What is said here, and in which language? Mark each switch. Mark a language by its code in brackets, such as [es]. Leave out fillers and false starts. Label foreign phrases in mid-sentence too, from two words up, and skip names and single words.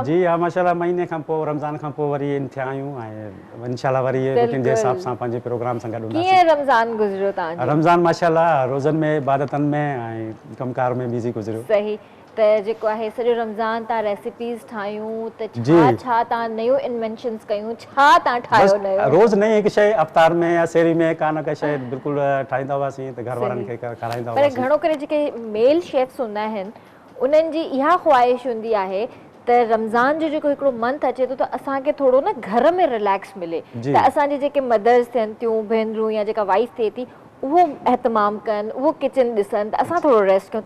[sd] जी हा, माशाल्लाह महीने खां पोइ रमज़ान खां पोइ वरी इन थिया आहियूं ऐं इंशाल्लाह वरी रूटीन जे हिसाब सां पंहिंजे प्रोग्राम सां गॾु हूंदासीं। कीअं रमज़ान गुज़रियो तव्हांजो? रमज़ान माशाल्लाह रोज़नि में, इबादतनि में ऐं कमकार में बिज़ी गुज़रियो। सही। त जेको आहे सॼो रमज़ान तव्हां रेसिपीज़ ठाहियूं त छा तव्हां नयूं इन्वेंशन्स कयूं, छा तव्हां ठाहियो नयो? रोज़ नई हिकु शइ अफ़्तार में या सेरी में का न का शइ बिल्कुलु ठाहींदा हुआसीं त घर वारनि खे खाराईंदा हुआसीं। पर घणो करे जेके [en] male chefs [sd] हूंदा आहिनि उन्हनि जी इहा ख़्वाहिश हूंदी आहे त रमज़ान जो जेको हिकिड़ो मंथ अचे थो त असांखे थोरो न घर में रिलैक्स मिले, त असांजी जेके मदर्स थियनि थियूं, भेनरूं या जेका वाइफ थिए थी, उहो एहतमाम कनि, उहो किचन ॾिसनि त असां थोरो रेस्ट कयूं।